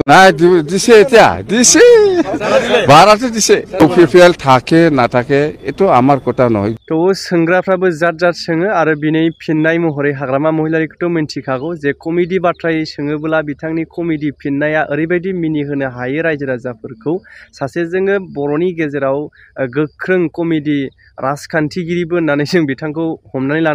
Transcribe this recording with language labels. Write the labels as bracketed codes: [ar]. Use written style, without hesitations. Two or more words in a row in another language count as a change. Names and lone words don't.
[as] না দিছে এতিয়া দিছে ভাড়াতে দিছে ইউপিপিএল থাকে না থাকে এটো আমার কথা নহয় [brx] তো सोंग्राफ्राबो जात जात सोङो आरो बिनि फिननाय महरै हाग्रामा महिलारिखौथ' मिन्थिखागौ जे कमेडि बाथ्रायै सोङोब्ला बिथांनि कमेडि फिननाया ओरैबायदि मिनिहोनो हायो रायजो राजाफोरखौ सासे जोङो बर'नि गेजेराव गोख्रों कमेडि राजखान्थिगिरिबो होननानै जों बिथांखौ हमनानै लानो